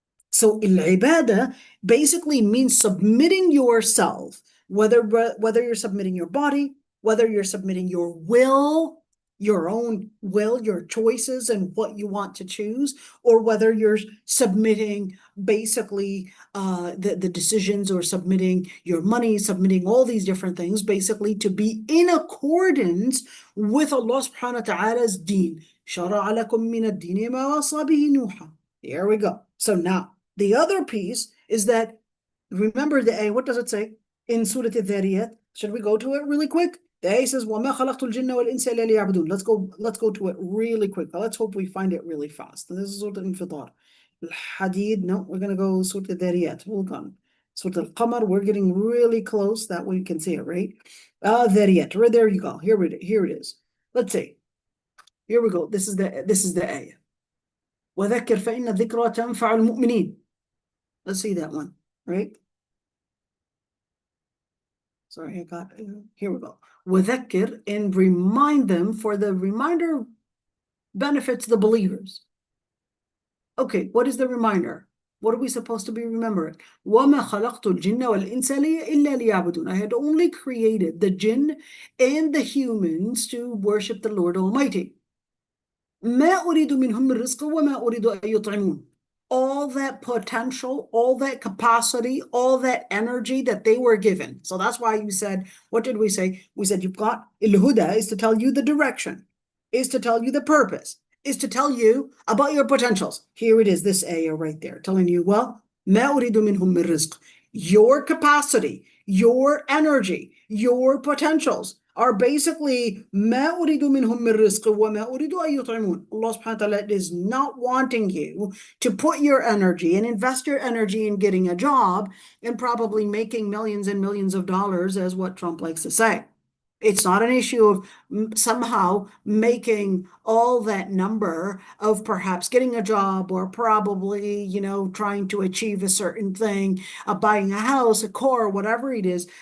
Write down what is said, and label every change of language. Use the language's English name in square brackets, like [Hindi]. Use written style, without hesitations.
[English] So al-ibadah basically means submitting yourself, whether you're submitting your body, whether you're submitting your will, your own will, your choices and what you want to choose, or whether you're submitting basically the decisions or submitting your money, submitting all these different things basically to be in accordance with Allah subhanahu wa ta'ala's deen. [Arabic] شَرَعَ لَكُم مِّنَ الدِّينِ مَا وَصَّى بِهِ نُوحًا. [English] Here we go. So now, the other piece is that, remember the ayah, what does it say in Surah al-Dhariyat? Should we go to it really quick? The ayah says, [Arabic] وَمَا خَلَقْتُ الْجِنَّ وَالْإِنسَ إِلَّا لِيَعْبُدُونَ. [English] Let's go to it really quick. Let's hope we find it really fast. This is Surah al-Infitar. Al-Hadid, no, we're going to go Surah al-Dhariyat. Hold on. Surah al-Qamar, we're getting really close. That way you can see it, right? Dhariyat, right there you go. Here it is. Let's see. Here we go. This is the ayah. [Arabic] وَذَكِّرْ فَإِنَّ الذِّكْرَى تَنْفَعُ الْمُؤْمِنِينَ. [English] Let's see that one, right? Sorry, here we go. وَذَكِّرْ, and remind them, for the reminder benefits the believers. Okay, what is the reminder? What are we supposed to be remembering? [Arabic] وَمَا خَلَقْتُ الْجِنَّ وَالْإِنسَ إِلَّا لِيَعْبُدُونَ. [English] I had only created the jinn and the humans to worship the Lord Almighty. [Arabic] ما أريد منهم من رزق وما أريد أن يطعمون. [English] All that potential, all that capacity, all that energy that they were given. So that's why you said, what did we say? We said you've got al-huda is to tell you the direction, is to tell you the purpose, is to tell you about your potentials. Here it is, this ayah right there, telling you, well, [Arabic] ما أريد منهم من رزق. [English] Your capacity, your energy, your potentials are basically [Arabic] ما أريد منهم من رزق وما أريد أن يطعمون. [English] Allah subhanahu wa ta'ala is not wanting you to put your energy and invest your energy in getting a job and probably making millions and millions of dollars, as what Trump likes to say. It's not an issue of somehow making all that number of perhaps getting a job or probably, trying to achieve a certain thing, buying a house, a car, whatever it is.